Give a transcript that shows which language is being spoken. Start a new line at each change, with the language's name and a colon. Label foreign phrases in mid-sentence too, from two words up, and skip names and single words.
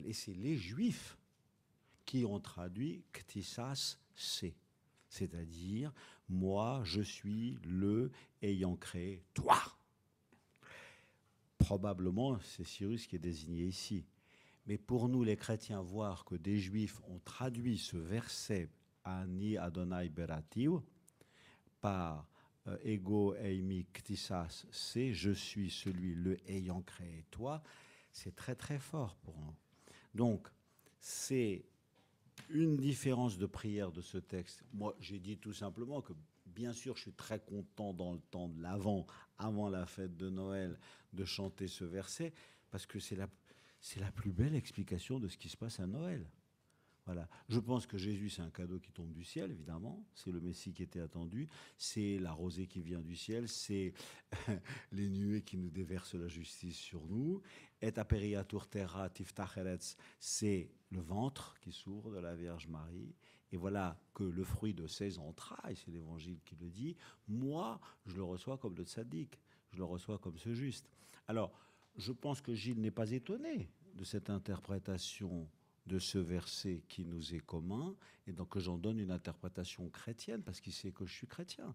French: Et c'est les Juifs qui ont traduit «
Greek: κτίσας σε
French: », c'est-à-dire « moi, je suis le ayant créé toi ». Probablement, c'est Cyrus qui est désigné ici. Mais pour nous, les chrétiens, voir que des Juifs ont traduit ce verset «
Hebrew: אני אדני בראתיו
French: » par «
Greek: ἐγώ εἰμι κτίσας σε
French: », je suis celui, le ayant créé toi, c'est très très fort pour nous. Donc, c'est une différence de prière de ce texte. Moi, j'ai dit tout simplement que, bien sûr, je suis très content dans le temps de l'Avent, avant la fête de Noël, de chanter ce verset, parce que c'est la plus belle explication de ce qui se passe à Noël. Voilà. Je pense que Jésus, c'est un cadeau qui tombe du ciel, évidemment. C'est le Messie qui était attendu. C'est la rosée qui vient du ciel. C'est les nuées qui nous déversent la justice sur nous.
Latin: Et aperiatur terra
Hebrew: תפתח ארץ,
French: c'est le ventre qui s'ouvre de la Vierge Marie. Et voilà que le fruit de ses entrailles, c'est l'Évangile qui le dit, moi, je le reçois comme le tzaddik. Je le reçois comme ce juste. Alors, je pense que Gilles n'est pas étonné de cette interprétation de ce verset qui nous est commun, et donc que j'en donne une interprétation chrétienne, parce qu'il sait que je suis chrétien.